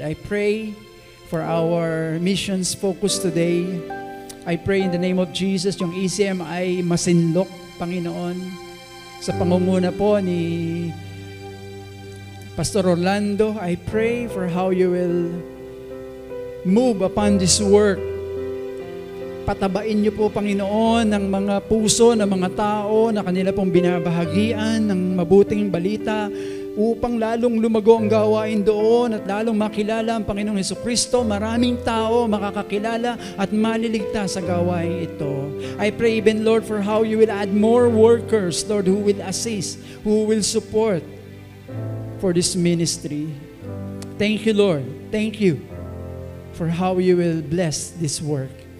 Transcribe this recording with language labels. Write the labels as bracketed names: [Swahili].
[English] I pray for our missions focus today. I pray in the name of Jesus, [Filipino] yung ECM ay masinlok, Panginoon, sa pangunguna po ni Pastor Orlando. [English] I pray for how you will move upon this work. [Filipino] Patabain niyo po, Panginoon, ng mga puso ng mga tao na kanila pong binabahagian ng mabuting balita, upang lalong lumago ang gawain doon at lalong makilala ang Panginoong Jesucristo. Maraming tao makakakilala at maliligtas sa gawain ito. [English] I pray even, Lord, for how you will add more workers, Lord, who will assist, who will support for this ministry. Thank you, Lord. Thank you for how you will bless this work.